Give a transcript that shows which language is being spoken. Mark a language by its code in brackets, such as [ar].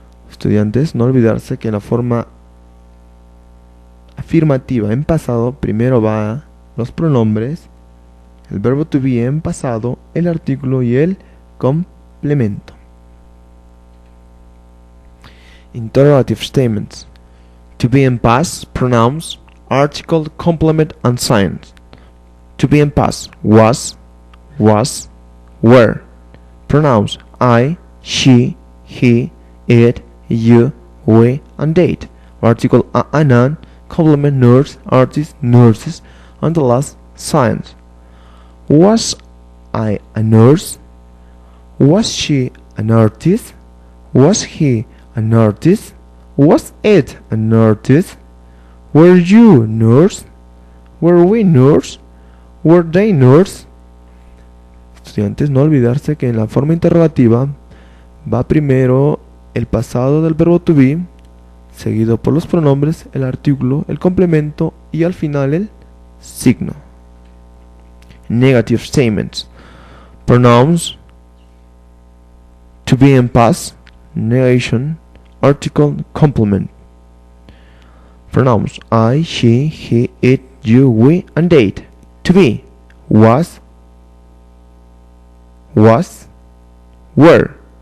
[es] Estudiantes, no olvidarse que en la forma afirmativa en pasado primero va los pronombres, el verbo to be en pasado, el artículo y el complemento. [en] Interrogative statements. To be in past, pronouns, article, complement, and signs. To be in past, was, were. Pronouns I, she, he, it, you, we, and they. Article a noun, complement, nurse, artist, nurses, And the last, science. Was I a nurse? Was she an artist? Was he an artist? Was it an artist? Were you nurse? Were we nurse? Were they nurse? [es] Estudiantes, no olvidarse que en la forma interrogativa va primero el pasado del verbo to be, seguido por los pronombres, el artículo, el complemento y al final el signo. [en] Negative statements. Pronouns: to be in past, negation, article, complement. Pronouns: I, she, he, it, you, we, and they. To be: was, were.